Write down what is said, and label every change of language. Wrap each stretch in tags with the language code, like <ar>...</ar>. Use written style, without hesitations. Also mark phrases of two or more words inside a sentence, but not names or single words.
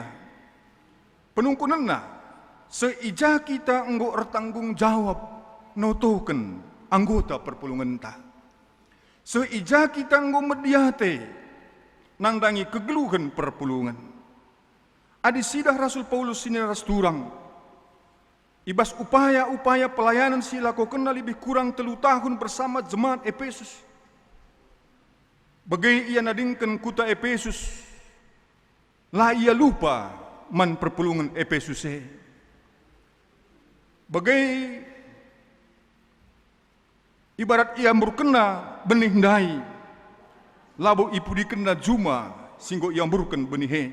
<btx>Penungkunenna seija kita enggo ertanggung jawab notoken anggota perpulungan ta. Seija kita enggo mediate nandangi kegeluhan perpulungan. Adi sidah Rasul Paulus sinaras turang ibas upaya-upaya pelayanan si lakukan</btx> <id>lebih kurang 3 tahun bersama jemaat Efesus.</id> <btx>Bagai ia nadingkan kuta Efesus, lah ia lupa man perpulungan Efesus. Bagai ibarat ia berkena benih dai, labu ipu dikena juma singgo ia berken benih.</btx>